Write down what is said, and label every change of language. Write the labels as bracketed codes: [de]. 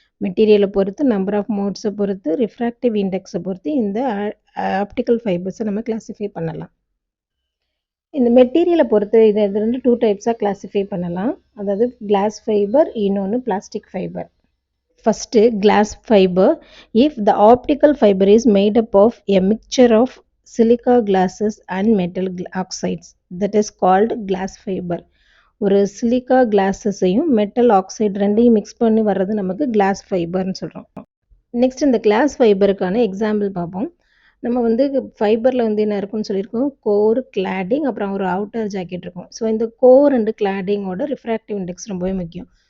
[ta] மெட்டீரியலை பொறுத்து, number of மோட்ஸை பொறுத்து, ரிஃப்ராக்டிவ் இண்டெக்ஸை பொறுத்து இந்த ஆப்டிக்கல் ஃபைபர்ஸை நம்ம கிளாஸிஃபை பண்ணலாம். இந்த மெட்டீரியலை பொறுத்து இது ரெண்டு 2 டைப்ஸாக கிளாஸிஃபை பண்ணலாம். அதாவது கிளாஸ் ஃபைபர், இன்னொன்று plastic fibre. [en] First, glass fiber. If the optical fiber is made up of a mixture of silica glasses and metal oxides, that is called glass fiber. [ta] ஒரு சிலிக்கா கிளாஸஸையும் மெட்டல் ஆக்சைடு ரெண்டையும் mix பண்ணி வர்றது நமக்கு class ஃபைபர்னு சொல்கிறோம். Next இந்த class ஃபைபருக்கான example பார்ப்போம். நம்ம வந்து ஃபைபரில் வந்து என்ன இருக்குன்னு சொல்லியிருக்கோம், கோர், கிளாடிங், அப்புறம் ஒரு அவுட்டர் ஜாக்கெட் இருக்கும். ஸோ இந்த கோர் அண்டு கிளாடிங்கோட ரிஃப்ராக்டிவ் இண்டெக்ஸ் ரொம்பவே முக்கியம்.